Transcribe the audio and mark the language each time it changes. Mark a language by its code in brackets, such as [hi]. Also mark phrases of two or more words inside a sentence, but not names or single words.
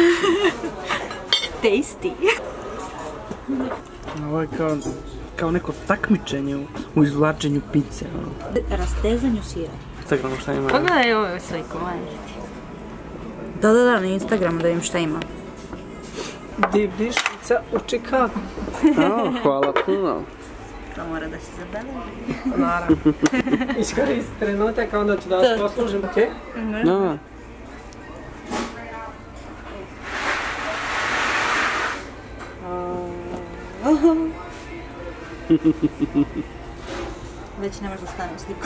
[sr] Tasty. Ovo je kao neko takmičenje u izvlačenju pice. Rastezanju sira. Instagramu šta ima? Pogledaj ove sliku, majke. Da, na Instagramu da vidim šta ima. [en] Deep dish pizza u Chicago. [sr] Hvala puno. To mora da se zabeleži. Naravno. Iskoristi trenutak, a onda ću da vas poslužim, okej? Da. Već ne možda stavim sliku.